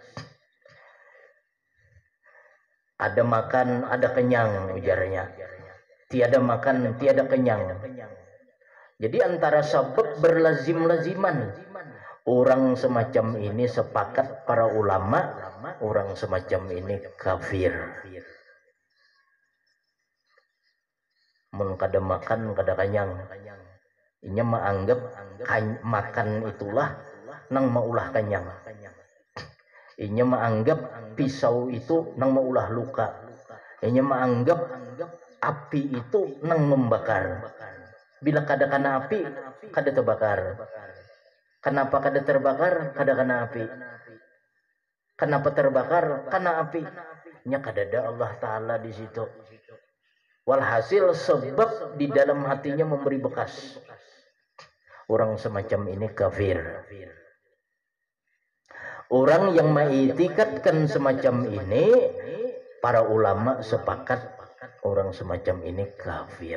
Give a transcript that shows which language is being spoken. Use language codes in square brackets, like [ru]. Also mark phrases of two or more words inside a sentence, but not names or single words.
[id] Ada makan, ada kenyang, ujarnya. Tiada makan, tiada kenyang. Jadi antara sebab berlazim-laziman. Orang semacam ini sepakat para ulama, orang semacam ini kafir. [bjn] Mun kada makan, kada kenyang. Inya menganggap makan itulah nang maulah kenyang. Inya menganggap pisau itu nang maulah luka. Inya menganggap api itu nang membakar. Bila kada kena api, kada terbakar. Kenapa kada terbakar? Kada kena api. Kenapa terbakar? Kena api. Nya kada ada Allah Ta'ala di situ. [id] Walhasil sebab di dalam hatinya memberi bekas. Orang semacam ini kafir. Orang yang mengiktikadkan semacam ini, para ulama sepakat orang semacam ini kafir.